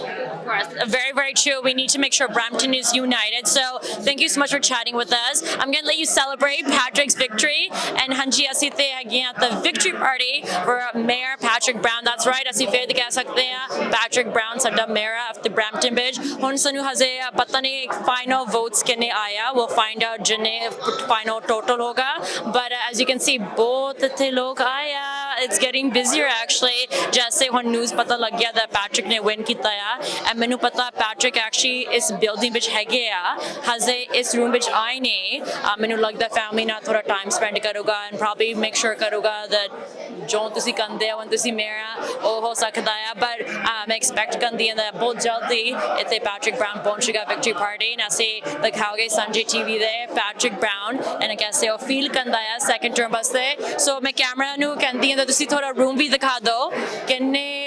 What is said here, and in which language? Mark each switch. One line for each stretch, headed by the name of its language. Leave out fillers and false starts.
English: Of course, very, very true. We need to make sure Brampton is united. So thank you so much for chatting with us. I'm going to let you celebrate Patrick's victory. And Hanji asite again at the victory party for Mayor Patrick Brown. That's right.
Punjabi: ਅਸੀਂ ਫੇਰ ਦਿਖਾ ਸਕਦੇ ਹਾਂ Patrick Brown ਸਾਡਾ mayor of the Brampton Bridge. ਹੁਣ ਸਾਨੂੰ ਹਜੇ ਪਤਾ ਨਹੀਂ final votes ਕਿੰਨੇ ਆਇਆ.
English: We'll find out ਜਿੰਨੇ final total ਹੋਗਾ. But as you can see,
Punjabi: ਬਹੁਤ ਇੱਥੇ ਲੋਕ ਆਇਆ.
English: It's getting busier actually.
Punjabi: ਜੈਸੇ ਹੁਣ news ਪਤਾ ਲੱਗ ਗਿਆ
English: that Patrick
Punjabi: ਨੇ win ਕੀਤਾ ਆ. And ਮੈਨੂੰ ਪਤਾ Patrick actually ਇਸ building ਵਿੱਚ ਹੈਗੇ ਆ. ਹਜੇ ਇਸ room ਵਿੱਚ ਆਏ ਨੇ. ਮੈਨੂੰ ਲੱਗਦਾ family ਨਾਲ ਥੋੜਾ time spend ਕਰੂਗਾ
English: and probably make sure
Punjabi: ਕਰੂਗਾ that ਜੋ ਤੁਸੀਂ ਕਹਿੰਦੇ ਆ when ਤੁਸੀਂ mayor ਆ ਉਹ ਹੋ ਸਕਦਾ ਆ but ਮੈਂ expect ਕਰਦੀ ਹਾਂ that ਬਹੁਤ ਜਲਦੀ ਇੱਥੇ Patrick Brown ਪਹੁੰਚੇਗਾ victory party and ਅਸੀਂ ਦਿਖਾਓਗੇ Sanjha TV ਦੇ Patrick Brown and ਕੈਸੇ ਉਹ feel ਕਰਦਾ ਆ second term ਵਾਸਤੇ so ਮੈਂ ਕੈਮਰਾ ਨੂੰ ਕਹਿੰਦੀ ਹਾਂ ਤੁਸੀਂ ਥੋੜਾ room ਵੀ ਦਿਖਾ ਦਿਓ ਕਿੰਨੇ